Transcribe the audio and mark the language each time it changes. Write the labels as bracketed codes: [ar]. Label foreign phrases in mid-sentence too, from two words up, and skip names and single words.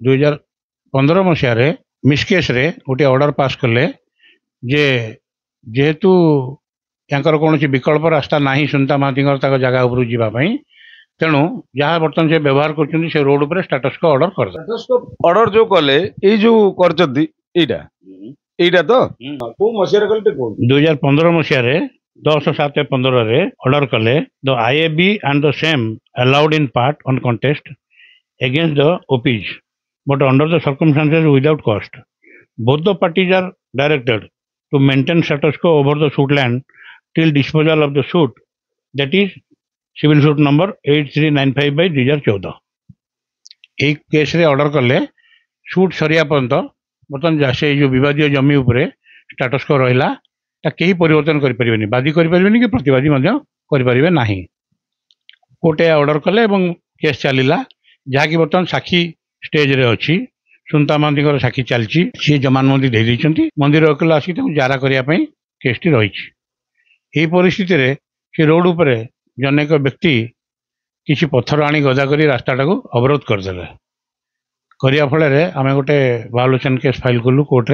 [or] 2015 ମସିହାରେ ମିସକେସ୍ରେ ଗୋଟିଏ ଅର୍ଡର ପାସ୍ କଲେ ଯେ ଯେହେତୁ ତାଙ୍କର କୌଣସି ବିକଳ୍ପ ରାସ୍ତା ନାହିଁ ସୁନିତା ମହାନ୍ତିଙ୍କର ତାଙ୍କ ଜାଗା ଉପରକୁ ଯିବା ପାଇଁ ତେଣୁ ଯାହା ବର୍ତ୍ତମାନ ସେ ବ୍ୟବହାର କରୁଛନ୍ତି ସେ ରୋଡ ଉପରେ [en] status quo order [or] କରିଦେଲେ ଅର୍ଡର ଯୋଉ କଲେ ଏଇ ଯୋଉ କରିଛନ୍ତି ଏଇଟା ଏଇଟା ତ କୋଉ ମସିହାରେ କଲେ ଟିକେ କୁହନ୍ତୁ 2015 ମସିହାରେ 10/7/15ରେ ଅର୍ଡର କଲେ [en] the IAB and the same allowed in part on contest against the OPs but under the circumstances without cost both the parties are directed to maintain status quo over the suit land till disposal of the suit that is civil suit number [or] 8395/2014 এই କେସ୍ରେ ଅର୍ଡର କଲେ ସୁଟ୍ ସରିବା ପର୍ଯ୍ୟନ୍ତ ବର୍ତ୍ତମାନ ସେ ଯେଉଁ ବିବାଦୀୟ ଜମି ଉପରେ [en] status quo [or] ରହିଲା ତା କେହି ପରିବର୍ତ୍ତନ କରିପାରିବେନି ବାଦୀ କରିପାରିବେନି କି ପ୍ରତିବାଦୀ ମଧ୍ୟ କରିପାରିବେ ନାହିଁ କୋର୍ଟ ଅର୍ଡର କଲେ ଏବଂ କେସ୍ ଚାଲିଲା ଯାହାକି ବର୍ତ୍ତମାନ ସାକ୍ଷୀ ଷ୍ଟେଜରେ ଅଛି ସୁନିତା ମହାନ୍ତିଙ୍କର ସାକ୍ଷୀ ଚାଲିଛି ସିଏ ଜମାନବନ୍ଦୀ ଦେଇଦେଇଛନ୍ତି ମନ୍ଦିର ଓକିଲ ଆସିକି ତାଙ୍କୁ ଜାରା କରିବା ପାଇଁ କେସ୍ଟି ରହିଛି ଏହି ପରିସ୍ଥିତିରେ ସେ ରୋଡ ଉପରେ ଜନୈକ ବ୍ୟକ୍ତି କିଛି ପଥର ଆଣି ଗଦା କରି ରାସ୍ତାଟାକୁ ଅବରୋଧ କରିଦେଲେ କରିବା ଫଳରେ ଆମେ ଗୋଟେ [en] violation case file [or] କଲୁ କୋର୍ଟରେ।